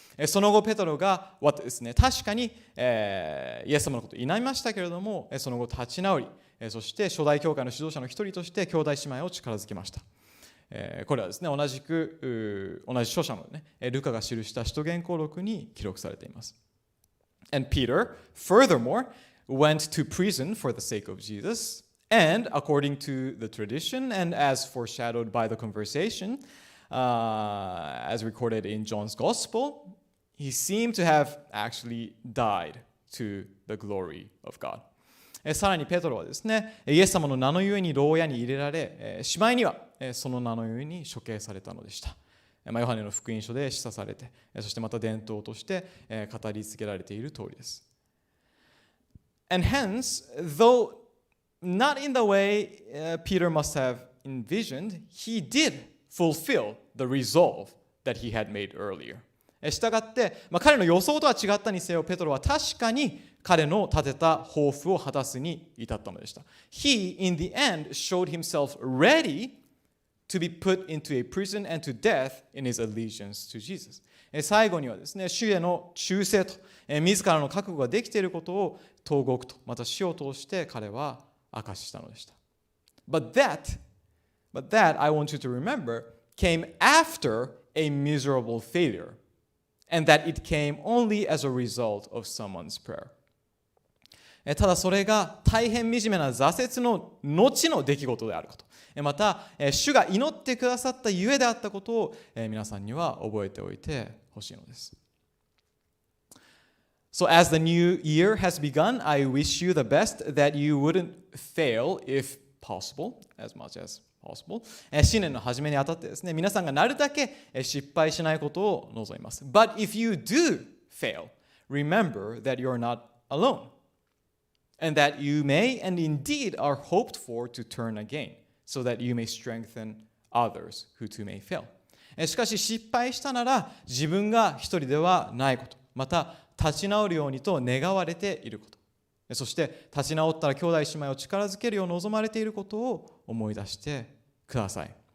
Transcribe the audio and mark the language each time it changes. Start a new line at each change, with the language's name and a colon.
Japanese: その後ペトロがですね、確かに、イエス様のことを否めましたけれども、その後立ち直り、そして初代教会の指導者の一人として兄弟姉妹を力づけました。これはですね、同じ著者のね、ルカが記した使徒言行録に記録されています。
English: And Peter, furthermore, went to prison for the sake of Jesus, and according to the tradition and as foreshadowed by the conversation, as recorded in John's Gospel, he seemed to have actually died to the glory of God.
Japanese: さらにペトロはですね、イエス様の名のゆえに牢屋に入れられ、しまいにはその名のゆえに処刑されたのでした。ヨハネの福音書で示唆されて、そしてまた伝統として語り続けられている通りです。
English: And hence, though not in the way Peter must have envisioned, he did fulfill the resolve that he had made earlier.
Japanese: したがって、彼の予想とは違ったにせよ、ペトロは確かに彼の立てた抱負を果たすに至ったのでした。
English: He, in the end, showed himself ready to be put into a prison and to death in his allegiance to Jesus.
Japanese: 最後にはですね、主への忠誠と、自らの覚悟ができていることを投獄と、また死を通して彼は明かししたのでした。
English: But that, I want you to remember, came after a miserable failure, and that it came only as a result of someone's prayer.
Japanese: ただそれが大変惨めな挫折の後の出来事であること。また、主が祈ってくださったゆえであったことを皆さんには覚えておいてほしいのです。
English: So as the new year has begun, I wish you the best, that you wouldn't fail if possible, as much as possible.
Japanese: 新年の初めにあたってですね、皆さんがなるだけ失敗しないことを望みます。
English: But if you do fail, remember that you're not alone.And that you may and indeed are hoped for to turn again, so that you may strengthen others who too may fail.
Japanese: しかし失敗したなら自分が一人ではないこと、また立ち直るようにと願われていること、そして立ち直ったら兄弟姉妹を力づけるよう望まれていることを思い出してください。